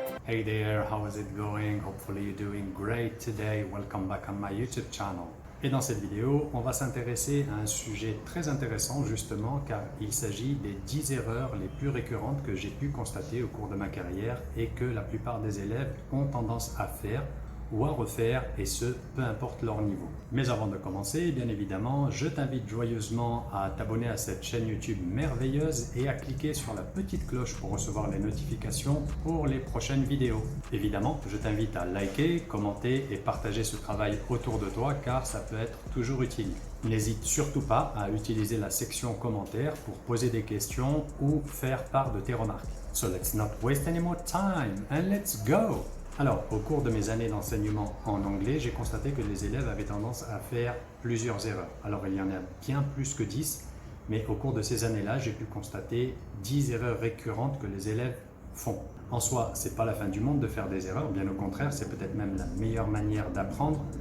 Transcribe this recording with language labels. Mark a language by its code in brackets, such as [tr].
[en] Hey there, how is it going? Hopefully you're doing great today. Welcome back on my YouTube channel. [fr] Et dans cette vidéo, on va s'intéresser à un sujet très intéressant justement car il s'agit des 10 erreurs les plus récurrentes que j'ai pu constater au cours de ma carrière et que la plupart des élèves ont tendance à faire ou à refaire, et ce, peu importe leur niveau. Mais avant de commencer, bien évidemment, je t'invite joyeusement à t'abonner à cette chaîne YouTube merveilleuse et à cliquer sur la petite cloche pour recevoir les notifications pour les prochaines vidéos. Évidemment, je t'invite à liker, commenter et partager ce travail autour de toi car ça peut être toujours utile. N'hésite surtout pas à utiliser la section commentaires pour poser des questions ou faire part de tes remarques. [en] So let's not waste any more time and let's go! [fr] Alors, au cours de mes années d'enseignement en anglais, j'ai constaté que les élèves avaient tendance à faire plusieurs erreurs. Alors, il y en a bien plus que 10, mais au cours de ces années-là, j'ai pu constater 10 erreurs récurrentes que les élèves font. En soi, c'est pas la fin du monde de faire des erreurs, bien au contraire, c'est peut-être même la meilleure manière d'apprendre.